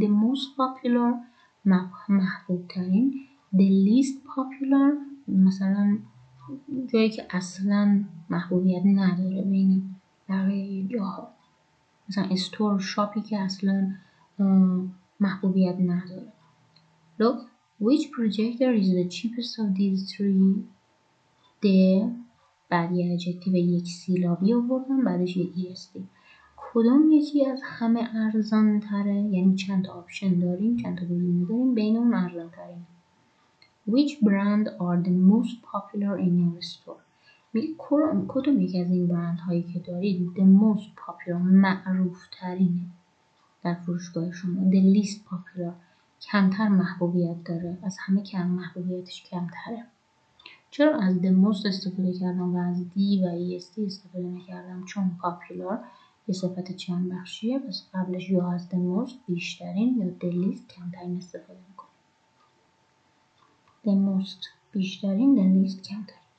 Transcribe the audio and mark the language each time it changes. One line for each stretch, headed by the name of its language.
English: the most popular
Persian: محبوب ترین،
English: the least popular
Persian: مثلا جایی که اصلا محبوبیت نداره بین بقیه جاها، مثلا استور شاپی که اصلا محبوبیت نداره.
English: Look, which projector is the cheapest of these three?
Persian: the بعد یه ادجکتیو یک سیلابی آوردم بعدش یه est. کدوم یکی از همه ارزان تره؟ یعنی چند تا آپشن داریم، چند تا گزینه داریم، بین اون ارزان ترین.
English: Which brand are the most popular in your store?
Persian: میگه کدوم یکی از این برند هایی که دارید
English: the most popular
Persian: معروف ترینه در فروشگاه شما.
English: the least popular
Persian: کمتر محبوبیت داره، از همه کم محبوبیتش کمتره. چرا از the most استفاده کردم و از دی و est استفاده نکردم؟ چون popular یه صفت چند بخشیه، پس قبلش یا از the most بیشترین یا the least کمترین استفاده میکنم. the most بیشترین، the least کمترین.